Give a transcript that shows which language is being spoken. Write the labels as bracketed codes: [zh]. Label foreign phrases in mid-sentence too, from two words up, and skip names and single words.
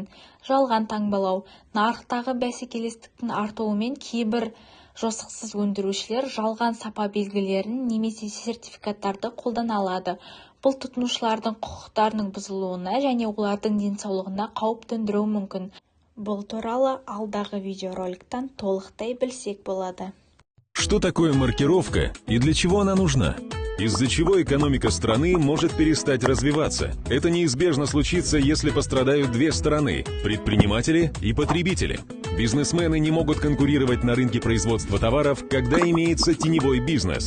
[kk] Жалған таңбалау, нарықтағы бәсекелестіктің артуымен кейбір жосықсыз өндірушілер жалған сапа белгілерін немесе сертификаттарды қолдана алады. Бұл тұтынушылардың құқықтарының бұзылуына және олардың денсаулығына қауіп төндіруі мүмкін. Бұл туралы алдағы видеороликтан толықтай білсек болады. [ru] Что такое маркировка и для чего она нужна? Из-за чего экономика страны может перестать развиваться. Это неизбежно случится, если пострадают две стороны – предприниматели и потребители. Бизнесмены не могут конкурировать на рынке производства товаров, когда имеется теневой бизнес.